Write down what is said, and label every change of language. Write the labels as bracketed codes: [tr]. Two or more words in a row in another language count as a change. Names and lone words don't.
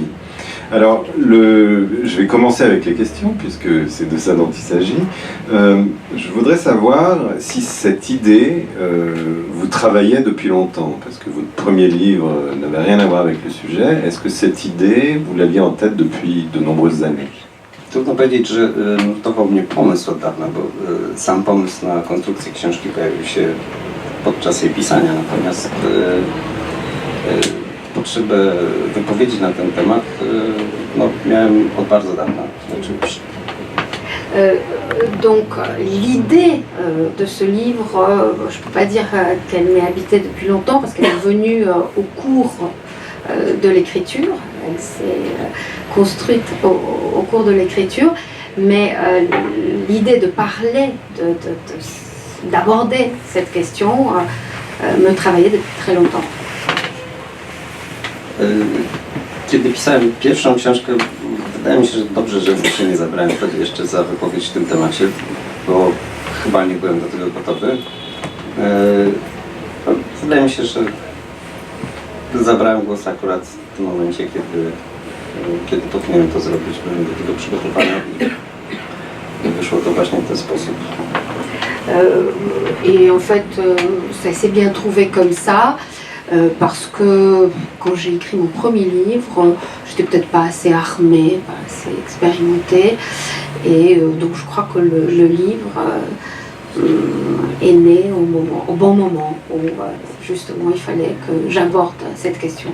[fr] Alors, je vais commencer avec les questions, puisque c'est de ça dont il s'agit. Je voudrais savoir si cette idée, vous travaillez depuis longtemps, parce que votre premier livre n'avait rien à voir avec le sujet. Est-ce que cette idée, vous l'aviez en tête depuis de nombreuses années? [pl] Trudno powiedzieć, że nurtował mnie pomysł od dawna, bo sam pomysł na konstrukcję książki pojawił się podczas jej pisania, natomiast potrzebę wypowiedzi na ten temat no, miałem od bardzo dawna, oczywiście. [fr] Donc l'idée de ce livre, je ne peux pas dire qu'elle m'est habitée depuis longtemps parce qu'elle est venue au cours de l'écriture, elle s'est construite au cours de l'écriture, mais l'idée de parler, d'aborder cette question me travaillait depuis très longtemps. [pl] Kiedy pisałem pierwszą książkę, wydaje mi się, że dobrze, że się nie zabrałem wtedy jeszcze za wypowiedź w tym temacie, bo chyba nie byłem do tego gotowy. Wydaje mi się, że zabrałem głos akurat w tym momencie, kiedy powinienem to zrobić, byłem do tego przygotowany i wyszło to właśnie w ten sposób. [fr] Et en fait, ça s'est bien trouvé comme ça. Parce que quand j'ai écrit mon premier livre, j'étais peut-être pas assez armée, pas assez expérimentée, et donc je crois que le livre est né au bon moment où justement il fallait que j'aborde cette question.